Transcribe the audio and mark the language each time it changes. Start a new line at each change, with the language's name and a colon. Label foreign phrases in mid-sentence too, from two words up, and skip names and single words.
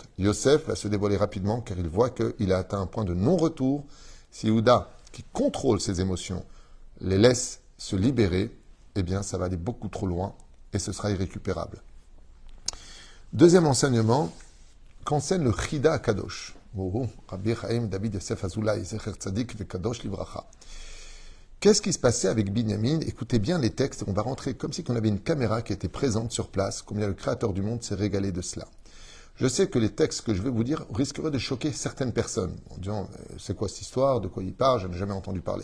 French: Yosef va se dévoiler rapidement car il voit qu'il a atteint un point de non-retour. Si Yehuda, qui contrôle ses émotions, les laisse se libérer, eh bien, ça va aller beaucoup trop loin et ce sera irrécupérable. Deuxième enseignement, qu'enseigne le Chida Kadosh.
Hebrew: Rabbi Chaim David Yosef Azoulay, זכר צדיק קדוש לברכה.
French: Qu'est-ce qui se passait avec Binyamin? Écoutez bien les textes, on va rentrer comme si on avait une caméra qui était présente sur place, combien le Créateur du monde s'est régalé de cela. Je sais que les textes que je vais vous dire risqueraient de choquer certaines personnes, en disant c'est quoi cette histoire, de quoi il parle, je n'ai jamais entendu parler.